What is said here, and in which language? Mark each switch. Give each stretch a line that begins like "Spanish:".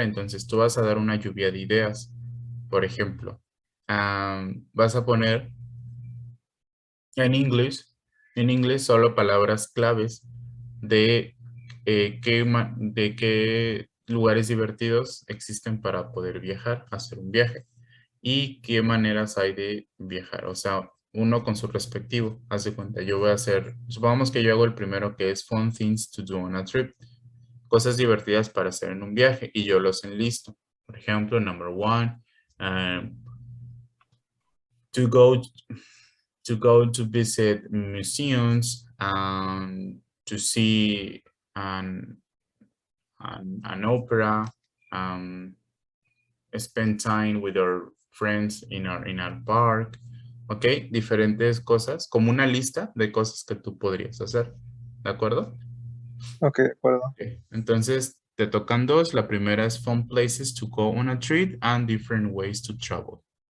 Spanish: Entonces tú vas a dar una lluvia de ideas. Por ejemplo, vas a poner en inglés solo palabras claves de, de qué lugares divertidos existen para poder viajar, hacer un viaje y qué maneras hay de viajar. O sea, uno con su respectivo. Haz de cuenta, yo voy a hacer, supongamos que yo hago el primero que es
English: fun things to do on a trip.
Spanish: Cosas divertidas para hacer en un viaje y yo los enlisto.
English: Por ejemplo, number 1, to go to visit museums, to see an opera, spend time with our friends in our park.
Spanish: Ok, diferentes cosas, como una lista de cosas que tú podrías hacer. ¿De acuerdo? Ok, de acuerdo.
English: Okay.
Spanish: Entonces, te tocan 2. La primera es
English: fun places to go on a trip and different ways to travel.